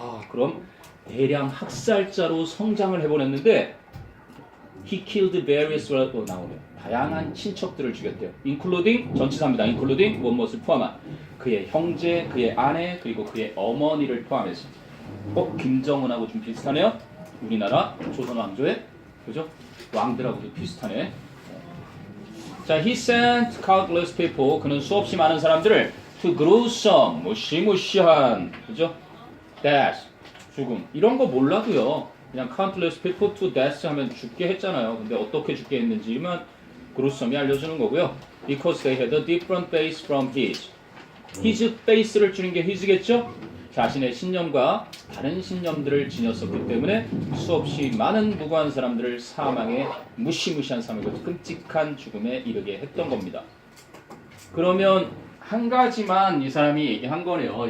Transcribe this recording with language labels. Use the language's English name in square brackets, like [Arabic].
[Korean] 그럼 대량 학살자로 성장을 해보냈는데 [English] he killed various [Korean] 나오네요. 다양한 친척들을 죽였대요. including 전치사입니다. including 무엇을 포함한 그의 형제, 그의 아내, 그리고 그의 어머니를 포함해서. 김정은하고 좀 비슷하네요. 우리나라 조선 왕조의 그죠? 왕들하고도 비슷하네. [English] 자, he sent countless people. [Korean] 그는 수없이 많은 사람들을 [English] to gruesome [Korean] 무시무시한 그죠? death 죽음 이런 거 몰라도요. 그냥 [English] countless people to death [Korean] 하면 죽게 했잖아요. 근데 어떻게 죽게 했는지만 gruesome이 알려주는 거고요. [English] Because they had a different base from his. [Korean] his base를 주는 게 his겠죠? 자신의 신념과 다른 신념들을 지녔었기 때문에 수없이 많은 무고한 사람들을 사망에 무시무시한 사망과 끔찍한 죽음에 이르게 했던 겁니다. 그러면 한 가지만 이 사람이 얘기한 거네요.